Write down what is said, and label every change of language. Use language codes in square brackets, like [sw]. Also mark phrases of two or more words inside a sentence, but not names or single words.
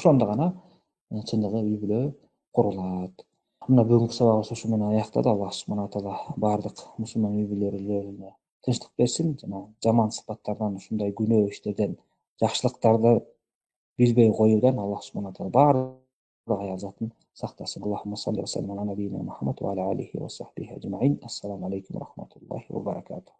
[ky] Ошондо гана чындыгы үй бүлө курулат. Мына бүгүнкү сабагыбыз ушу менен аякталды. [ar] الله سبحانه وتعالى [ky] баардык мусулман үй бүлөлөрүнө тынчтык берсин, жана жаман сыпаттардан, ушундай күнөө иштерден, жакшылыктарды билбей коюудан [ar] الله سبحانه وتعالى [ky] баардык аял затын сактасын. [ar] اللهم صل وسلم على نبينا محمد وعلى آله وصحبه أجمعين. السلام عليكم ورحمة الله وبركاته.